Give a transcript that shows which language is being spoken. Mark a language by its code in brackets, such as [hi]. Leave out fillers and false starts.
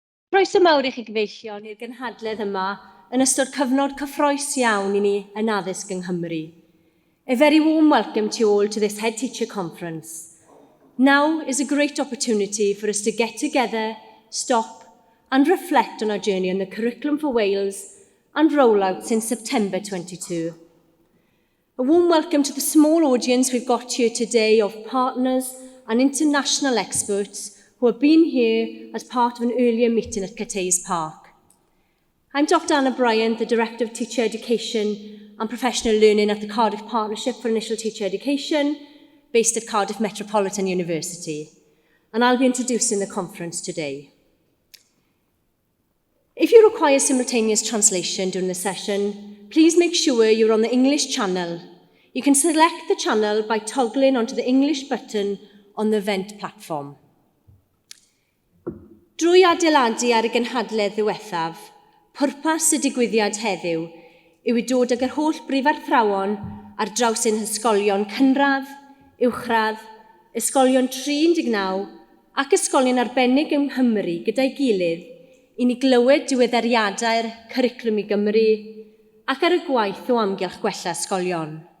[cy] Croeso mawr i chi gyfeillion i'r gynhadledd yma yn ystod cyfnod cyffroes iawn i ni yn addysg yng Nghymru. [en] A very warm welcome to you all to this Head Teacher Conference. Now is a great opportunity for us to get together, stop and reflect on our journey on the curriculum for Wales and rollout since September 22. A warm welcome to the small audience we've got here today of partners and international experts who have been here as part of an earlier meeting at Cathays Park. I'm Dr Anna Bryant, the Director of Teacher Education and Professional Learning at the Cardiff Partnership for Initial Teacher Education, based at Cardiff Metropolitan University, and I'll be introducing the conference today. If you require simultaneous translation during the session, please make sure you're on the English channel. You can select the channel by toggling onto the English button on the event platform. [cy] Drwy adeiladu ar y gynhadledd ddiwethaf, pwrpas y digwyddiad heddiw yw I dod ag yr holl brif athrawon ar draws ein ysgolion cynradd, uwchradd, ysgolion 39 ac ysgolion arbennig yng Nghymru gyda'i gilydd I ni glywed diweddariadau'r cwricwlwm I Gymru ac ar y gwaith o amgylch gwella ysgolion.